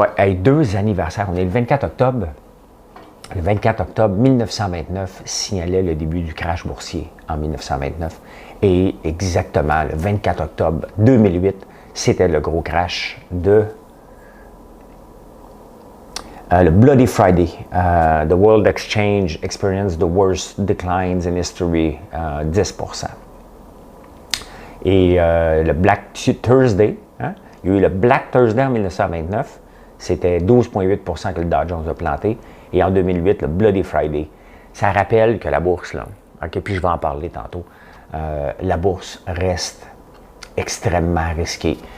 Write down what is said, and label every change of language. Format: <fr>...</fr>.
<fr>Hey, 2 anniversaires. On est le 24 octobre. Le 24 octobre 1929 signalait le début du crash boursier en 1929. Et exactement, le 24 octobre 2008, c'était le gros crash de le Bloody Friday.</fr> <en>The World Exchange experienced the worst declines in history, 10%.</en> <fr>Et le Black Thursday, hein? Il y a eu le Black Thursday en 1929, c'était 12,8% que le Dow Jones a planté. Et en 2008, le Bloody Friday. Ça rappelle que la bourse, là, OK, puis je vais en parler tantôt, la bourse reste extrêmement risquée.</fr>